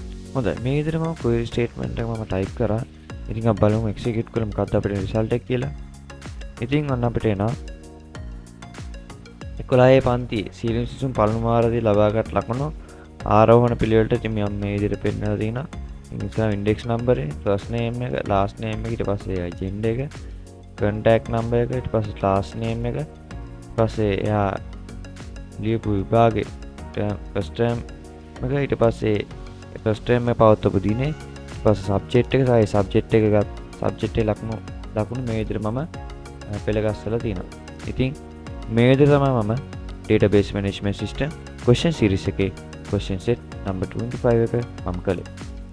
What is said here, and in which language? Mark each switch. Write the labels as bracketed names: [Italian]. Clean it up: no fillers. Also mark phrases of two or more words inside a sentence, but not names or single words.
[Sinhala] හොඳයි මේ විදිහට මම [English] query statement [Sinhala] එක මම type කරා. ඉතින් අපි බලමු execute කරලා මොකක්ද අපිට result එක කියලා. ඉතින් ඔන්න අපිට එනවා 11 පන්තියේ සීලම් සිසුන් පළමු වාරදී ලබාගත් ලකුණු ආරෝහණ පිළිවෙලට ඉතින් මම මේ විදිහට පෙන්නලා තියෙනවා. ඉතින් index number එක, [English] first name [Sinhala] එක, [English] last name [Sinhala] එක, ඊට පස්සේ agenda එක, [English] contact number [Sinhala] එක, ඊට පස්සේ [English] class name [Sinhala] එක, ඊට පස්සේ එයා ලියපු විභාගේ [English] first term [Sinhala] එක, ඊට පස්සේ [English] first term [Sinhala] එක පවත්වපු දිනේ, ඊට පස්සේ subject එක සහ subject එකේ ලකුණු මේ විදිහට මම පෙළගස්සලා තියෙනවා. ඉතින් මේ විදිහට තමයි මම [English] database management system question series එකේ question set [Sinhala] number 25 එක මම කළේ.